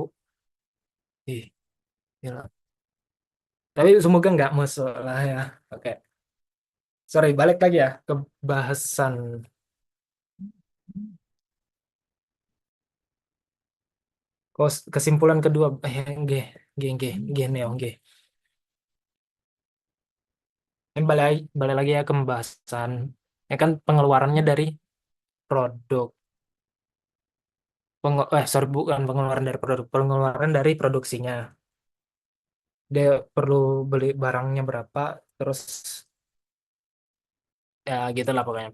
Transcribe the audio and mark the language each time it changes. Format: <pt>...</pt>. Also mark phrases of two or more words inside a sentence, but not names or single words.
<id>Ih, gila. Tapi semoga nggak masalah ya. Oke, sorry, balik lagi ya ke bahasan. Kesimpulan kedua,</id> <jv>nggih, nggih, nggih, nggih, Neo, nggih.</jv> <id>Ini balik lagi ya ke pembahasan. Ya kan pengeluarannya dari produk. Sorry, bukan pengeluaran dari produk, pengeluaran dari produksinya. Dia perlu beli barangnya berapa, terus ya gitu lah pokoknya.</id>